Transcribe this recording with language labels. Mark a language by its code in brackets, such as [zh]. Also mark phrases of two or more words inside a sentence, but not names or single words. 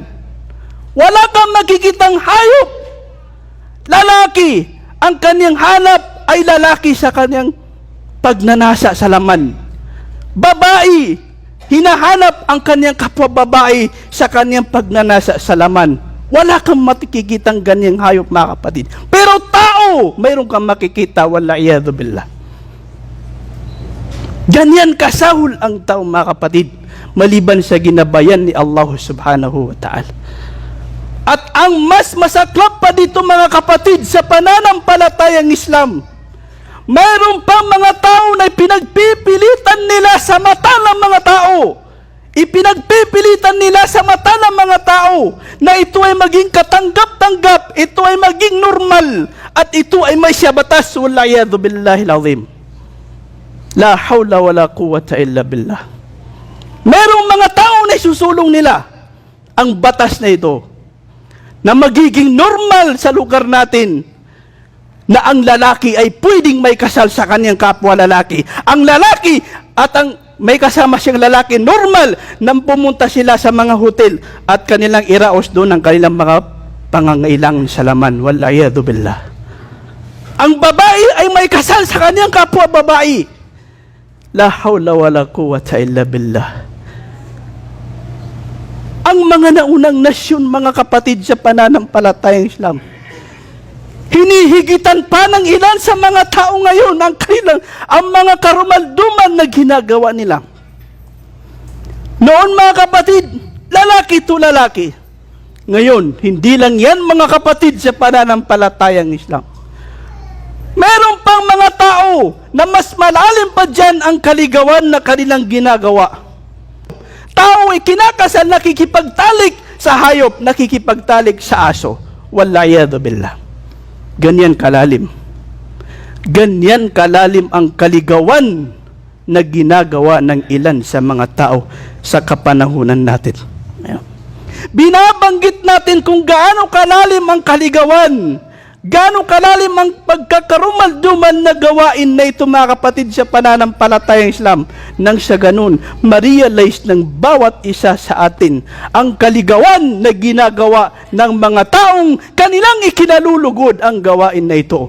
[tl] Wala kang makikitang hayop, lalaki, ang kanyang hanap ay lalaki sa kanyang pagnanasa sa laman. Babae, hinahanap ang kanyang kapwa babae sa kanyang pagnanasa sa laman. Wala kang makikitang ganyang hayop, mga kapatid. Pero tao, mayroon kang makikita, [ar] والعياذ بالله. [tl] Ganyan kasahol ang tao, mga kapatid, maliban sa ginabayan ni Allah [ar] سبحانه وتعالى. [tl] At ang mas masaklap pa dito, mga kapatid, sa pananampalatayang Islam, mayroon pa mga tao na pinagpipilitan nila sa mata ng mga tao. Ipinagpipilitan nila sa mata ng mga tao na ito ay maging katanggap-tanggap, ito ay maging normal, at ito ay may siyabatas. [ar] والعياذ بالله العظيم لا حول ولا قوة إلا بالله. [tl] Mayroong mga tao na isusulong nila ang batas na ito, na magiging normal sa lugar natin, na ang lalaki ay pwedeng may kasal sa kanyang kapwa lalaki. Ang lalaki at ang may kasama siyang lalaki, normal nang pumunta sila sa mga hotel at kanilang iraos doon ang kanilang mga pangangailangan sa laman. [ar] والعياذ بالله. [tl] Ang babae ay may kasal sa kanyang kapwa babae. [ar] لا حول ولا قوة إلا بالله. [tl] Ang mga naunang nasyon, mga kapatid, sa pananampalatayang Islam, hinihigitan pa ng ilan sa mga tao ngayon ang mga karumalduman na ginagawa nila. Noon, mga kapatid, lalaki to lalaki. Ngayon, hindi lang yan, mga kapatid, sa pananampalatayang Islam. Meron pang mga tao na mas malalim pa dyan ang kaligawan na kanilang ginagawa. Tao ay kinakasal, nakikipagtalik sa hayop, nakikipagtalik sa aso. [ar] والعياذ بالله. [tl] Ganyan kalalim. Ganyan kalalim ang kaligawan na ginagawa ng ilan sa mga tao sa kapanahunan natin. Binabanggit natin kung gaano kalalim ang kaligawan, gaano kalalim ang pagkakarumal-dumal na gawain na ito, mga kapatid, sa pananampalatayang Islam, nang sa ganun, ma-realize ng bawat isa sa atin ang kaligawan na ginagawa ng mga taong kanilang ikinalulugod ang gawain na ito.